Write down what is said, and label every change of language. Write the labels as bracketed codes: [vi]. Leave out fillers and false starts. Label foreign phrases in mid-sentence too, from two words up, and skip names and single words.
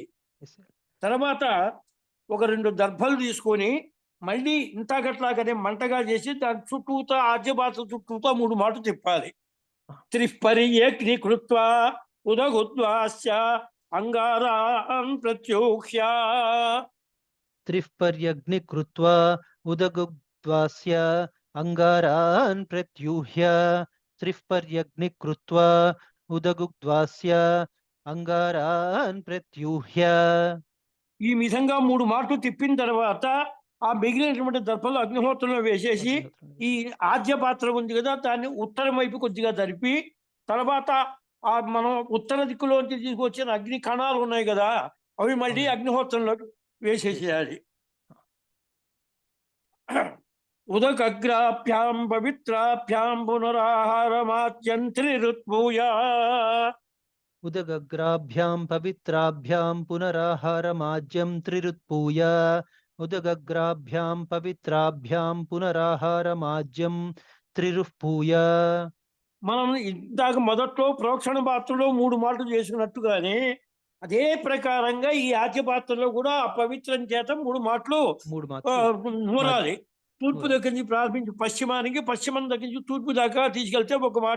[te] తర్వాత ఒక 2 దర్భలు తీసుకొని మళ్ళీ ఇంతకట్లాగానే మంటగా చేసి దాని చుట్టూతో ఆజ్యపాత్ర చుట్టూతో 3 మాటలు తిప్పాలి. [sa] త్రిపర్యగ్నికృత్వా ఉదగుద్వాస్య అంగారాన్ ప్రత్యూహ్య त्रिपर्यग्निकृत्वा उदगुद्वास्य अंगारान् प्रत्यूह्य त्रिपर्यग्निकृत्वा उदगुद्वास्य अंगारान् प्रत्यूह्य. [te] ఈ విధంగా 3 మాటలు తిప్పిన తర్వాత ఆ మిగిలినటువంటి దర్భలు అగ్నిహోత్రంలో వేసేసి ఈ ఆజ్య పాత్ర ఉంది కదా దాన్ని ఉత్తరం వైపు కొద్దిగా జరిపి, తర్వాత ఆ మనం ఉత్తర దిక్కులోంచి తీసుకొచ్చిన అగ్ని కణాలు ఉన్నాయి కదా అవి మళ్ళీ అగ్నిహోత్రంలో వేసేసేయాలి. [sa] ఉదకగ్రాభ్యాం పవిత్రాభ్యాం పునరాహారమాత్యం త్రిరుత్భూయ उदगग्राभ्यां पवित्राभ्यां पुनराहारमाज्यं त्रिरुत्पूय उदगग्राभ्यां पवित्राभ्यां पुनराहारमाज्यं त्रिरुत्पूय. [te] మనం ఇందాక మొదట్లో ప్రోక్షణ పాత్రలో 3 మాటలు చేసుకున్నట్టుగానే అదే ప్రకారంగా ఈ ఆజ్య పాత్రలో కూడా ఆ పవిత్రం చేత 3 మాటలు నూరాలి. తూర్పు దగ్గర నుంచి ప్రారంభించి పశ్చిమానికి, పశ్చిమం దగ్గర నుంచి తూర్పు దాకా తీసుకెళ్తే ఒక మాట.